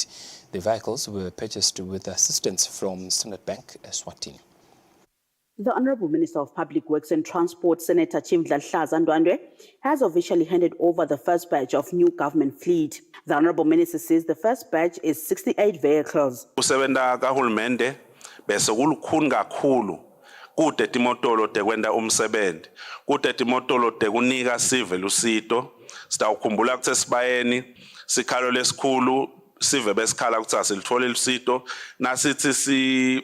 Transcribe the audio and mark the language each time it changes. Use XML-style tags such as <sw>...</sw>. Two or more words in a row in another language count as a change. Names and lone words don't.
<en>The vehicles were purchased with assistance from Standard Bank, Eswatini. The Honourable Minister of Public Works and Transport, Senator Chief Ndladla has officially handed over the first batch of new government fleet. The Honourable Minister says the first batch is 68 vehicles.</en> <ss>Kusebenza kahulumende bese kulukhuni kakhulu kude timotolo tekwenda umsebenzi kude timotolo tekunika sive lusito sitawukhumbula ukuthi sibayeni sikhalo lesikhulu sive besikhala ukuthi asilithole lusito nasithi</ss>